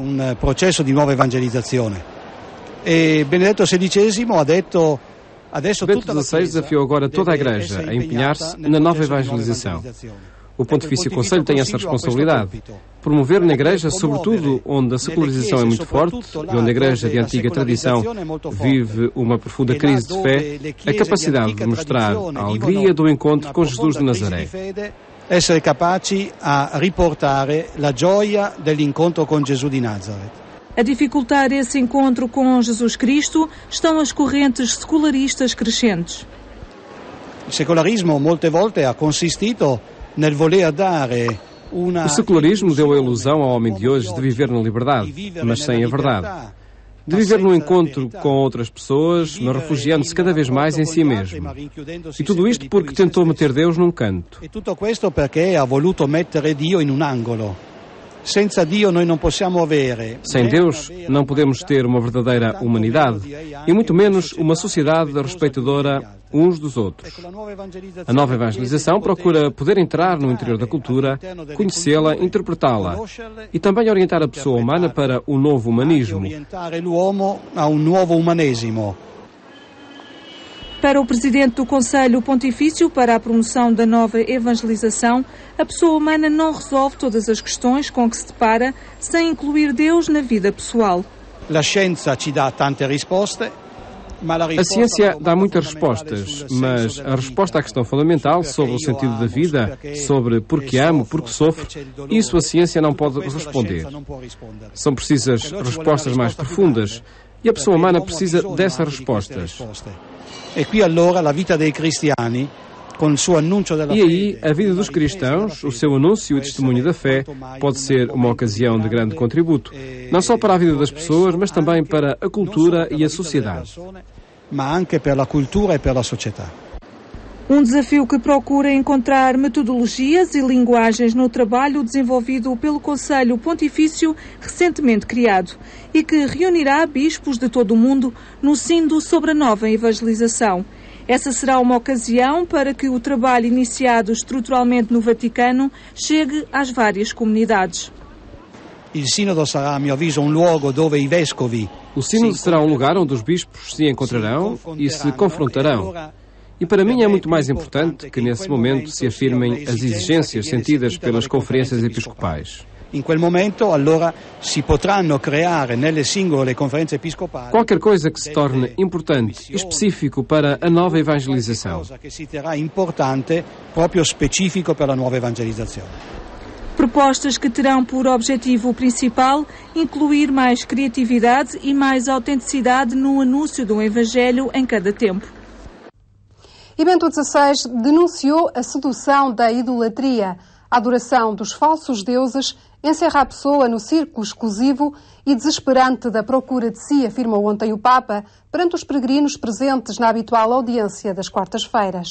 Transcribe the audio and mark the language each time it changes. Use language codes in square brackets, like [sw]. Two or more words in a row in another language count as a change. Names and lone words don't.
[pt] Bento XVI desafiou agora toda a Igreja a empenhar-se na nova evangelização. O Pontifício Conselho tem essa responsabilidade. Promover na Igreja, sobretudo onde a secularização é muito forte e onde a Igreja de antiga tradição vive uma profunda crise de fé, a capacidade de mostrar a alegria do encontro com Jesus de Nazaré. [it] Essere capaci a riportare la gioia dell'incontro con Gesù di Nazareth. [pt] A dificultar esse encontro com Jesus Cristo estão as correntes secularistas crescentes. [it] Il secolarismo molte volte ha consistito nel voler dare [pt] O secularismo deu a ilusão ao homem de hoje de viver na liberdade, mas sem a verdade. De viver no encontro com outras pessoas, mas refugiando-se cada vez mais em si mesmo. E tudo isto porque tentou meter Deus num canto. [it] E tutto questo perché ha voluto mettere Dio in un angolo. Senza Dio noi non possiamo avere. [pt] Sem Deus, não podemos ter uma verdadeira humanidade e muito menos uma sociedade respeitadora uns dos outros. A nova evangelização procura poder entrar no interior da cultura, conhecê-la, interpretá-la e também orientar a pessoa humana para o novo humanismo. [it] Orientare l'uomo a un nuovo umanesimo. [pt] Para o presidente do Conselho Pontifício para a Promoção da Nova Evangelização, a pessoa humana não resolve todas as questões com que se depara sem incluir Deus na vida pessoal. [it] La scienza ci dà tante risposte. [pt] A ciência dá muitas respostas, mas a resposta à questão fundamental sobre o sentido da vida, sobre por que amo, por que sofro, isso a ciência não pode responder. São precisas respostas mais profundas e a pessoa humana precisa dessas respostas. [it] E qui allora la vita dei cristiani, con il suo annuncio della [pt] E aí, a vida dos cristãos, o seu anúncio e testemunho da fé, pode ser uma ocasião de grande contributo, não só para a vida das pessoas, mas também para a cultura e a sociedade. [it] Ma anche per la cultura e per la società. [pt] Um desafio que procura encontrar metodologias e linguagens no trabalho desenvolvido pelo Conselho Pontifício recentemente criado e que reunirá bispos de todo o mundo no Sínodo sobre a nova evangelização. Essa será uma ocasião para que o trabalho iniciado estruturalmente no Vaticano chegue às várias comunidades. [it] Il Sinodo sarà, a mio avviso, un luogo dove i vescovi. [pt] O Sínodo será um lugar onde os bispos se encontrarão e se confrontarão. E para mim é muito mais importante que nesse momento se afirmem as exigências sentidas pelas conferências episcopais. [it] In quel momento, allora, si potranno creare nelle singole conferenze episcopali [pt] Qualquer coisa que se torne importante e específico para a nova evangelização. [it] cosa che si terrà importante proprio specifico per la nuova evangelizzazione. [pt] Propostas que terão por objetivo principal incluir mais criatividade e mais autenticidade no anúncio do Evangelho em cada tempo. E Bento XVI denunciou a sedução da idolatria. A adoração dos falsos deuses encerra a pessoa no círculo exclusivo e desesperante da procura de si, afirmou ontem o Papa, perante os peregrinos presentes na habitual audiência das quartas-feiras.